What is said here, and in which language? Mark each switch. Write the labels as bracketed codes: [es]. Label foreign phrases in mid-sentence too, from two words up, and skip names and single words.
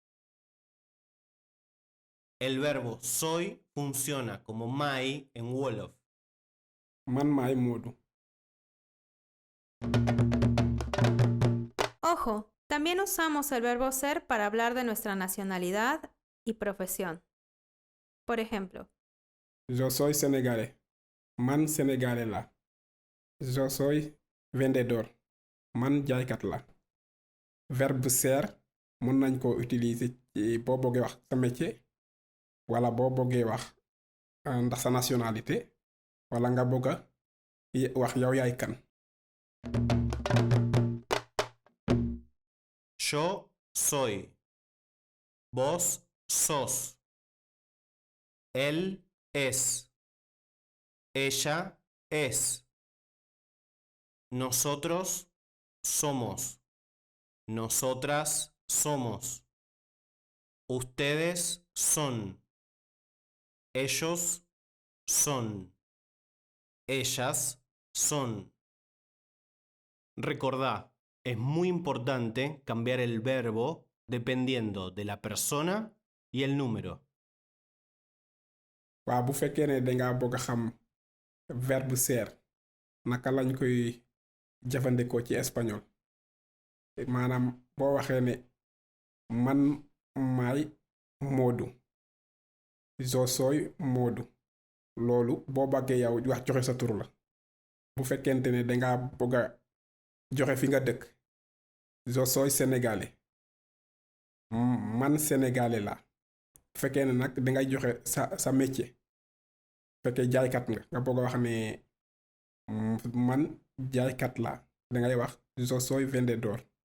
[es] el verbo soy funciona como my en Wolof. [wo] Man maay Modu. [es] Ojo, también usamos el verbo ser para hablar de nuestra nacionalidad y profesión. Por ejemplo, Yo soy sénégalais. [wo] Man sénégalais la. [es] Yo soy vendedor. [wo] Man jaaykat la. Verbe ser mën nañ ko utiliser ci boo bëggee wax sa métier wala boo bëggee wax ndax sa nationalité wala nga bëgg a wax yow yaay kan. [es] Yo soy. Vos sos. Él es. Ella es. Nosotros somos. Nosotras somos. Ustedes son. Ellos son. Ellas son. Recordá, es muy importante cambiar el verbo dependiendo de la persona y el número. [wo] waaw bu fekkee ne dangaa bëgg a xam verbe ser naka lañ koy jëfandikoo ci espagnol maanaam boo waxee ne man maay Moodu. [es] Yo soy Moodu. [wo] loolu boo bëggee yow wax joxe sa tur la bu fekkente ne dangaa bëgg a joxe fi nga dëkk [es] je soy sénégalais [wo] man sénégalais la bu fekkee ne nag dangay joxe sa métier bu fekkee jaaykat nga bëgg a wax ne man jaaykat la dangay wax [es] je soy vendedor